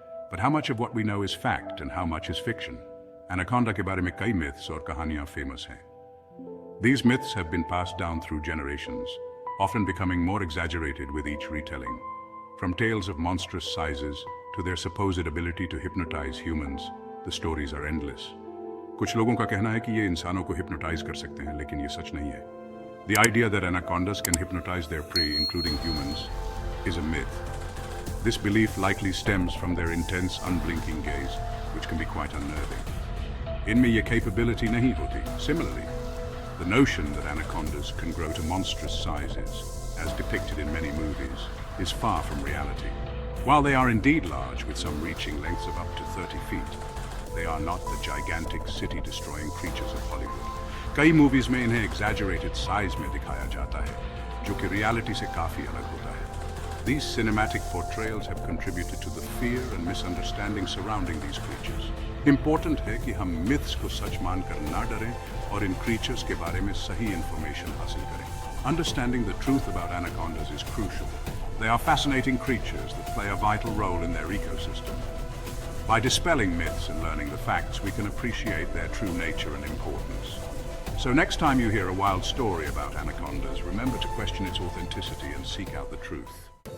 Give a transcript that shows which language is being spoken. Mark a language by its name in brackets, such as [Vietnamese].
[English] But how much of what we know is fact and how much is fiction? [Hindi] Anaconda ke bare mein kai myths aur kahaniyan famous hain. [English] These myths have been passed down through generations, often becoming more exaggerated with each retelling. From tales of monstrous sizes to their supposed ability to hypnotize humans, the stories are endless. [Hindi] कुछ लोगों का कहना है कि ये इंसानों को hypnotise कर सकते हैं, लेकिन ये सच नहीं है। [English] The idea that anacondas can hypnotize their prey, including humans, is a myth. This belief likely stems from their intense, unblinking gaze, which can be quite unnerving. [Hindi] इनमें ये capability नहीं होती. [English] Similarly, the notion that anacondas can grow to monstrous sizes, as depicted in many movies, is far from reality. While they are indeed large, with some reaching lengths of up to 30 feet, they are not the gigantic city-destroying creatures of Hollywood. [Hindi] कई movies में इन्हें exaggerated size में दिखाया जाता है, जो कि reality से काफी अलग होता है. [English] These cinematic portrayals have contributed to the fear and misunderstanding surrounding these creatures. [Hindi] Important है कि हम myths को सच मानकर ना डरें और इन creatures के बारे में सही information हासिल करें. [English] Understanding the truth about anacondas is crucial. They are fascinating creatures that play a vital role in their ecosystem. By dispelling myths and learning the facts, we can appreciate their true nature and importance. So next time you hear a wild story about anacondas, remember to question its authenticity and seek out the truth.